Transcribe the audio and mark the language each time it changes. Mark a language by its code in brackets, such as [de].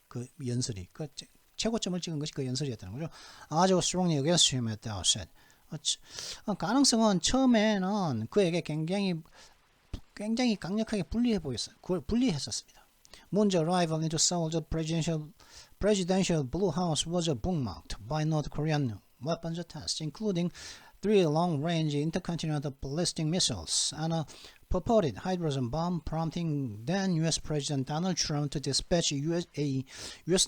[ko] 그 연설이 최고점을 찍은 것이 그 연설이었다는 거죠. 아주 [en] strongly against him at the outset. [ko] 가능성은 처음에는 그에게 굉장히 강력하게 불리했었습니다. [en] Moon's arrival into Seoul's presidential Blue House was bookmarked by North Korean weapons tests, including 3 long-range intercontinental ballistic missiles and a purported hydrogen bomb, prompting then U.S. President Donald Trump to dispatch a U.S.